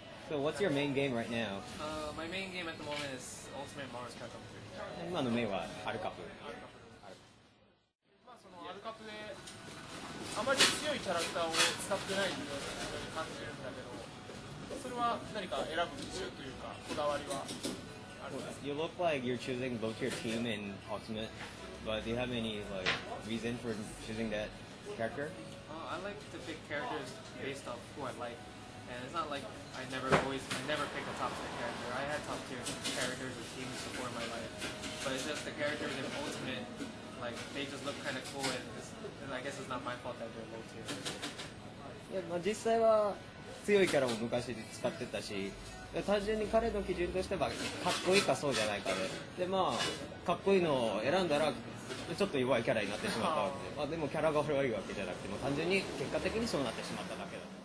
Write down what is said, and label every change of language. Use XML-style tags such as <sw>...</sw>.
<en>So what's your main game right now? My main game at the moment is Ultimate Mario Kart 3.</en> <ja>今のメインはアルカプ。そのアルカプであまり強いキャラクターを使ってないように感じるんだけど、それは何か選ぶ理由というかこだわりはあるんですか？</ja> <en>You look like you're choosing both your team and Ultimate, but do you have any reason for choosing that character? I like to pick characters based off who I like. And it's not like I never pick a top tier character. I had top tier characters or teams before in my life, but it's just the characters in Ultimate, like they just look kind of cool, and I guess it's not my fault that they're low tier.</en> <ja>いや、実際は強いキャラも昔使ってたし、単純に彼の基準としてはかっこいいかそうじゃないかで、かっこいいのを選んだらちょっと弱いキャラになってしまったわけで、でもキャラが悪いわけじゃなくても単純に結果的にそうなってしまっただけだ。</ja>